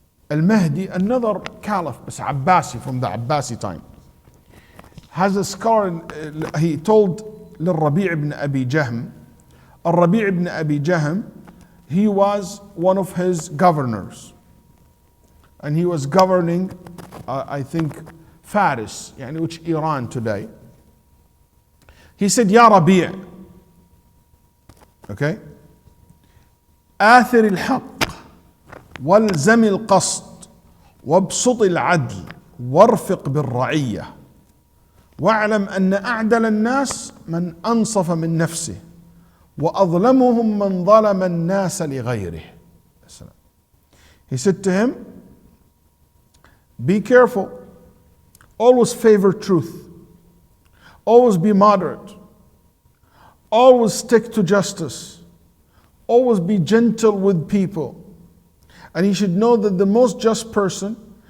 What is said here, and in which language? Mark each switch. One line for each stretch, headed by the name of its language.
English: Al-Mahdi, another caliph, Abbasi, from the Abbasi time, has a scholar, he told Rabi' ibn Abi Jahm, Rabi' ibn Abi Jahm, he was one of his governors. And he was governing, I think, Faris, which Iran today. He said, Ya Rabi', okay,
Arabic: آثر الحق والزم القسط وابسط العدل وارفق بالرعية واعلم أن أعدل الناس من أنصف من نفسه وأظلمهم من ظلم الناس لغيره.
English: He said to him, be careful, always favor truth, always be moderate, always stick to justice, always be gentle with people. And you should know that the most just person